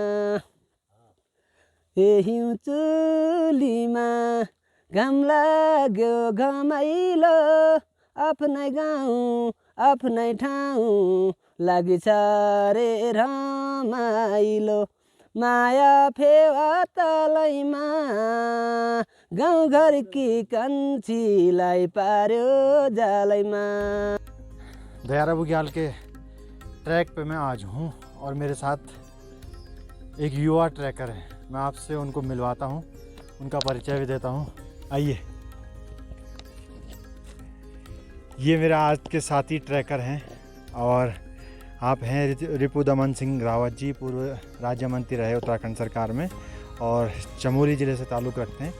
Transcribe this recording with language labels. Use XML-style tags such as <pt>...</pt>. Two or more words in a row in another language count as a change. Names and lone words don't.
<ne>हिउँ चुलीमा घाम लाग्यो घमाइलो, आफ्नै गाउँ आफ्नै ठाउँ लाग्छ रे रमाइलो। माया फेवा तलैमा गाउँघरकी कान्छीलाई पार्यो जालैमा।</ne> <hi>दयारा बुग्याल के ट्रैक पे मैं आज हूँ और मेरे साथ एक युवा ट्रैकर है। मैं आपसे उनको मिलवाता हूँ, उनका परिचय भी देता हूँ। आइए, ये मेरा आज के साथी ट्रैकर हैं और आप हैं रिपुदमन सिंह रावत जी, पूर्व राज्य मंत्री रहे उत्तराखंड सरकार में और चमोली ज़िले से ताल्लुक़ रखते हैं।</hi>